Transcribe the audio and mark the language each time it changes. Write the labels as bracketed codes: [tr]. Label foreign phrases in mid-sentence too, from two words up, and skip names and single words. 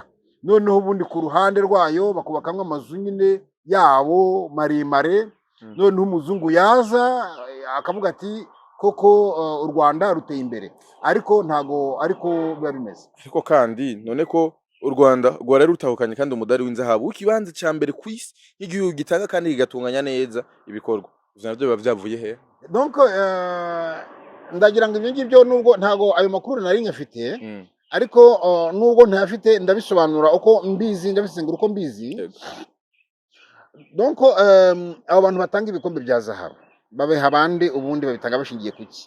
[rw] Noneho ubundi ku ruhande rwayo bakubakamo amazu nyine yabo maremare. Noneho umuzungu yaza akavuga ati koko u Rwanda ruteye imbere, ariko ntago ariko biba bimeze. Ariko kandi none ko u Rwanda rwari rutahukanye kandi umudari w'inzahabu w'ikibanza cya mbere ku isi nk'igihugu gitanga kandi kigatunganya neza ibikorwa, [rn] ivyo navyo biba vyavuye he? [rw] Donc ndagira ngo ibyo ngibyo nubwo ntago ayo makuru nari nyafite, ariko nubwo ntafite ndabisobanura uko mbizi, ndabisengura uko mbizi. Donc abo bantu batanga ibikombe bya zahabu babeha abandi, ubundi babitanga bashingiye kuki?